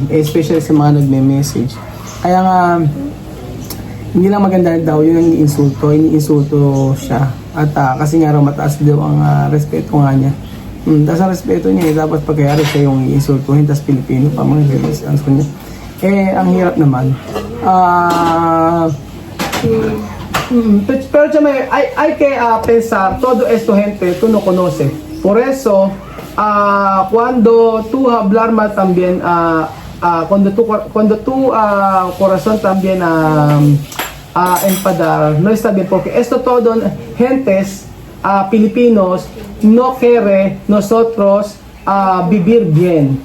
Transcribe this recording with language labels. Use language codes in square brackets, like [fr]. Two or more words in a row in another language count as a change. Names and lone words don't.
[tl] Especially sa mga nagme-message. Kaya nga, hindi lang maganda daw yun ang iniinsulto siya. At kasi nga raw mataas daw ang respeto nga niya. Tapos ang respeto niya, dapat pagkayari siya yung iinsultuhin, tapos Pilipino pa mga response niya. Ang hirap naman. [es] Pero hay que pensar, todo esto gente tú no conoces. Por eso, cuando tú hablar mal también, cuando tu corazón también enfadar, no está bien, porque esto todo, gentes Filipinos, no quiere nosotros vivir bien.